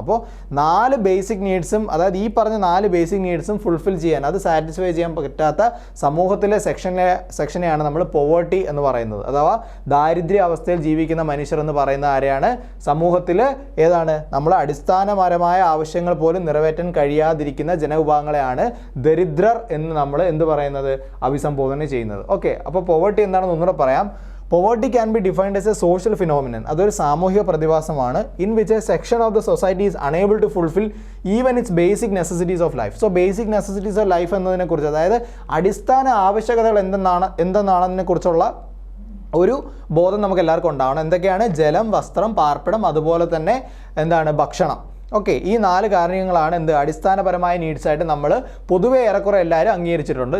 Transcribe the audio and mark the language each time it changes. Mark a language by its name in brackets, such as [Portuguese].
[Malayalam] അപ്പോൾ 4 ബേസിക് നീഡ്സും, അതായത് ഈ പറഞ്ഞ 4 ബേസിക് നീഡ്സും ഫുൾഫിൽ ചെയ്യാൻ, അത് സാറ്റിസ്ഫൈ ചെയ്യാൻ പറ്റാത്ത സമൂഹത്തിലെ സെക്ഷനെയാണ് നമ്മൾ പോവേർട്ടി എന്ന് പറയുന്നത്. അഥവാ ദാരിദ്ര്യ അവസ്ഥയിൽ ജീവിക്കുന്ന മനുഷ്യർ എന്ന് പറയുന്ന ആരെയാണ്? സമൂഹത്തിൽ ഏതാണ് നമ്മൾ അടിസ്ഥാനപരമായ ആവശ്യങ്ങൾ പോലും നിറവേറ്റാൻ കഴിയാതിരിക്കുന്ന ജനവിഭാഗങ്ങളെയാണ് ദരിദ്രർ എന്ന് നമ്മൾ എന്ത് പറയുന്നത്, അഭിസംബോധന ചെയ്യുന്നത്. ഓക്കെ, അപ്പോൾ പോവേർട്ടി എന്താണെന്ന് ഒന്നുകൂടെ പറയാം. [English] Poverty can be defined as a social phenomenon. [Malayalam] അതൊരു സാമൂഹിക പ്രതിഭാസമാണ്. [English] In which a section of the society is unable to fulfill even its basic necessities of life. So basic necessities of life [Malayalam] എന്നതിനെ കുറിച്ച്, അതായത് അടിസ്ഥാന ആവശ്യകതകൾ എന്തെന്നാണെന്നതിനെ കുറിച്ചുള്ള ഒരു ബോധം നമുക്ക് എല്ലാവർക്കും ഉണ്ടാവണം. എന്തൊക്കെയാണ്? ജലം, വസ്ത്രം, പാർപ്പിടം, അതുപോലെ തന്നെ എന്താണ് ഭക്ഷണം. ഓക്കെ, ഈ 4 കാര്യങ്ങളാണ് അടിസ്ഥാനപരമായ നീഡ്സായിട്ട് നമ്മൾ പൊതുവെ ഏറെക്കുറെ എല്ലാവരും അംഗീകരിച്ചിട്ടുണ്ട്.